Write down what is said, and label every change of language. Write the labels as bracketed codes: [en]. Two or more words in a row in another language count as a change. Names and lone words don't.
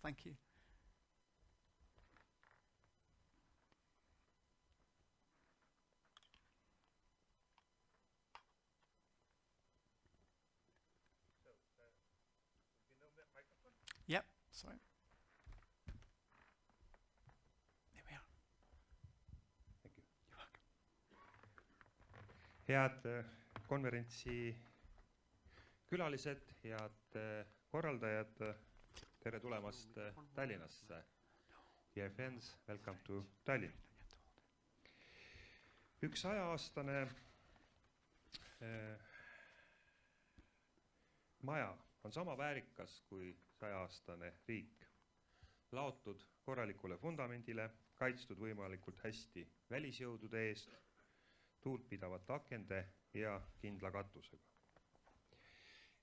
[en] Thank you. Yep, sorry. There we are. Thank you. You're welcome. [et] Head konverentsi külalised, head korraldajad, tere tulemast Tallinnasse. [en] Dear friends, welcome to Tallinn. [et] Üks 100-aastane maja on sama väärikas kui 100-aastane riik. Laotud korralikule fundamendile, kaitstud võimalikult hästi välisjõudude eest, tuult pidavate akende ja kindla katusega.